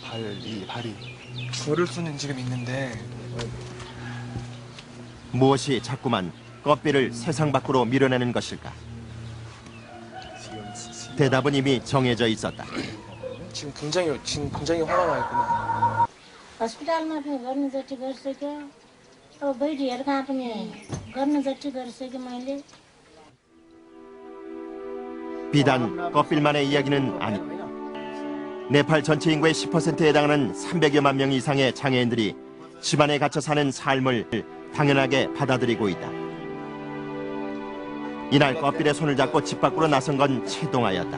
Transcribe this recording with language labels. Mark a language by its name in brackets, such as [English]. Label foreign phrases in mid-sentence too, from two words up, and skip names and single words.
[Korean] 발이 걸을 수는 지금 있는데 무엇이 자꾸만 꺼필을 세상 밖으로 밀어내는 것일까? 대답은 이미 정해져 있었다. 지금 굉장히 화가 나 있구나. [Nepali] हस्पिटलमा पनि गर्नु जति गरिसक्यो अब बैठीहरू कहाँ पनि गर्नु जति गरिसक्यो मैले. [Korean] 비단 껍질만의 이야기는 아니. 네팔 전체 인구의 10%에 해당하는 300여만 명 이상의 장애인들이 집안에 갇혀 사는 삶을 당연하게 받아들이고 있다. 이날 껍질의 손을 잡고 집 밖으로 나선 건 최동아였다.